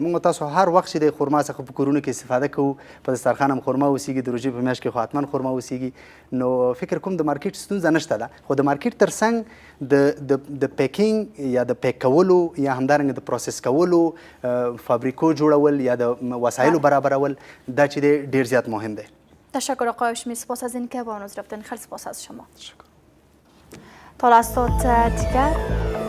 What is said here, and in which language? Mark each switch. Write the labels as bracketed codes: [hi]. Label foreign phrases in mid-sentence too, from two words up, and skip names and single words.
[ps] موږ او تاسو هر وخت چې د خرما څخه په کورونو کې استفاده کوو، په دسترخوان هم خرما اوسیږي، د روژې په میاشت کې خو حتما خرما اوسیږي. نو فکر کوم د مارکیټ ستونزه نشته ده، خو د مارکیټ ترڅنګ د پیکینګ یا د پیک کولو یا همدارنګه د پروسس کولو فابریکو جوړول یا د وسایلو برابرول دا چې دی ډیر زیات مهم دی. [fa] تشکر آقای هاشمی، سپاس از اینکه با ما رفتن. خیلی سپاس از شما. تا لحظات دیگر